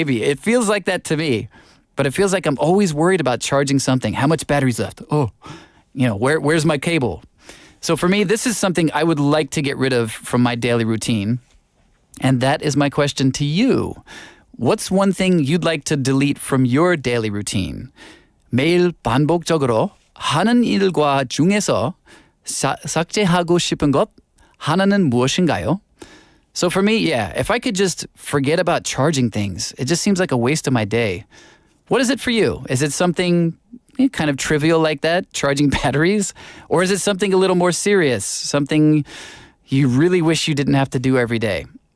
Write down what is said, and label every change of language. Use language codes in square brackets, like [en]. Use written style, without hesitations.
[en] It feels like that to me. But it feels like I'm always worried about charging something. How much battery's left? Oh, where's my cable? So for me, this is something I would like to get rid of from my daily routine. And that is my question to you. What's one thing you'd like to delete from your daily routine? [ko] 매일 반복적으로 하는 일과 중에서 삭제하고 싶은 것 하나는 무엇인가요? [en] So for me, if I could just forget about charging things, it just seems like a waste of my day. What is it for you? Is it something kind of trivial like that, charging batteries? Or is it something a little more serious, something you really wish you didn't have to do every day?